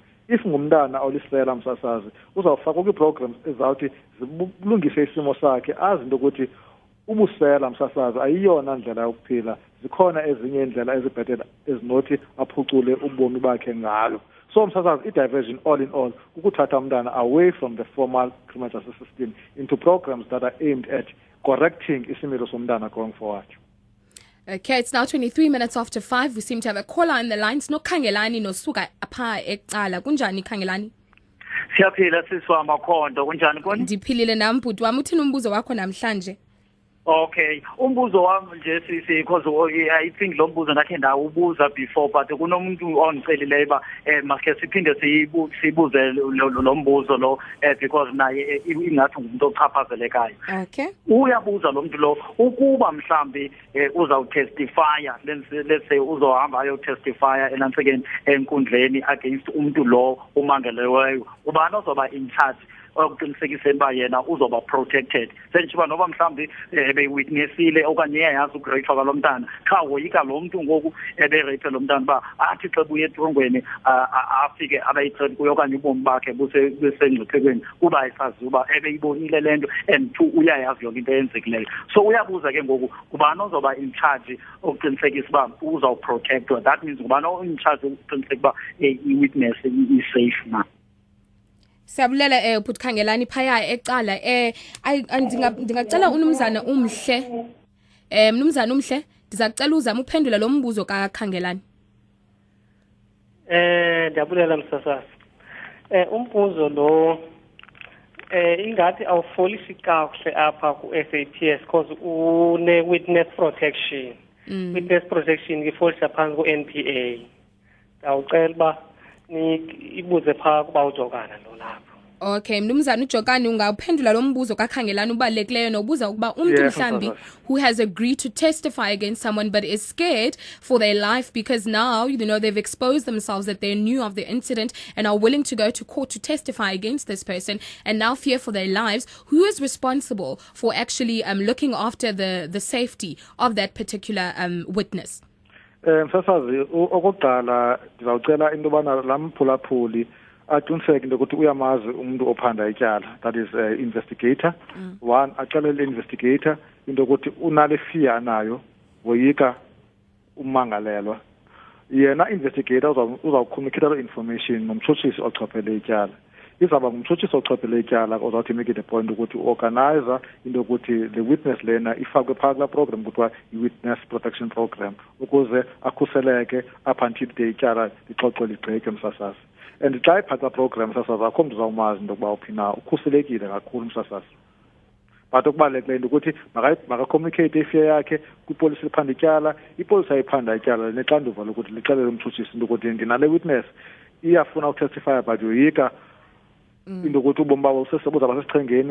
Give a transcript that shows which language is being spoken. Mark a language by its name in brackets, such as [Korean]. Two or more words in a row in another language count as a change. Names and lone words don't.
[Xhosa] If ngumntana olisela msasazi uzawufakwa kwii-programs ezizawuthi zilungise isimo sakhe azi into ukuthi ubusela msasazi ayiyona ndlela yokuphila, zikhona ezinye indlela ezibhetele ezinothi aphucule ubomi bakhe ngalo. [English] So msasazi i-diversion all in all [Xhosa] ukuthatha umntana [English] away from the formal criminal justice system into programs that are aimed at correcting [Xhosa] isimilo somntana [English] going forward. Okay, it's now 23 minutes after 5. We seem to have a caller on the lines. [Xhosa] No Khangelani no suka apha eqala. Kunjani Khangelani? Siyaphila siswa Makhondo. Kunjani koni? Ndiphilile nami bhuti wami. Uthini umbuzo wakho namhlanje? Okay, umbuzo wami nje [English] because I think [Xhosa] lo mbuzo ndakhe ndawubuza before but kunomuntu ongicelileyo ba masike siphinde sibuze lo mbuzo lo because naye ingathi ngumuntu ochaphazelekayo. Okay. Uyabuza lo muntu lo ukuba mhlambi uzawutestifya [English] let's say [Xhosa] uzohamba ayotestifya enansekeni enkundleni against umuntu lo umangeleweyo ubani ozoba [English] in charge [Xhosa] okuqinisekiseni ba yena uzoba protected senjiba noba mhlambi bewitnessile okanye yazi ugrape kwalo mntana cha woyika lo muntu ngoku eberape lo mntana ba athi xa buye etrongweni afike abayithreat kuyo okanye ubomi bakhe busengcuphekweni kuba esazi uba ebeyibonile lento [English] and two [Xhosa] uyayazi yonke into eyenzekileyo. So uyabuza ke ngoku kubani ozoba [English] in charge [Xhosa] okuqinisekisa ba uzawuprotectwa, [English] that means [Xhosa] kubani [English] in charge [Xhosa] okuqinisekisa ba [English] i-witness is safe [Xhosa] na. Siyabulela bhuti Khangelani phaya eqala ndingacela unumzana umhle mnumzana umhle ndizakucela uzama uphendula lo mbuzo kaKhangelani. Ndiyabulela msasazi. Umbuzo lo ingathi awufolishi kakuhle apha ku-SAPS because une [English] witness protection. Witness protection [Xhosa] ngifolisha phansi ku-NPA. Ndawucela uba ibuze phaa kuba ujokana lo lapho. Okay, mnumzana uJokani ungawuphendula lo mbuzo kaKhangelani ubalulekileyo nobuza ukuba umuntu mhlambi [English] who has agreed to testify against someone but is scared for their life because now they've exposed themselves that they knew of the incident and are willing to go to court to testify against this person and now fear for their lives. Who is responsible for actually looking after the safety of that particular witness? [Xhosa] Msasazi okokuqala ndizawucela into yobana laa mphulaphuli aqiniseke into yokuthi uyamazi umuntu ophanda ityala, [English] that is investigator. One, [Xhosa] axelele investigator into yokuthi unale fear anayo woyika umangalelwa. Yena investigator uzawucommunicate lo information nomtshutshisi ochophele ityala. Izawuba ngumtshutshisi ochophele ityala ozawuthi [English] make it a point [Xhosa] ukuthi uorganizer into yokuthi [English] the witness [Xhosa] lena ifakwe phakathi kulaa program kuthiwa i- [English] witness protection program [Xhosa] ukuze akhuseleke [English] up until the [Xhosa] ityala lixoxwe ligqithe msasazi. And xa iphatha program msasazi akho mntu uzawumazi into yokuba uphi na ukhuselekile kakhulu msasazi. But okubalulekileyo into ukuthi makacommunicate ifear yakhe kwipolisi liphanda ityala, ipolisi ayiphanda ityala nexanduva lokuthi lixelele umtshutshisi into yokuthi ndinale witness iyafuna ukutestifya but yoyika into yokuthi ubomi babo buzawuba sesichengeni.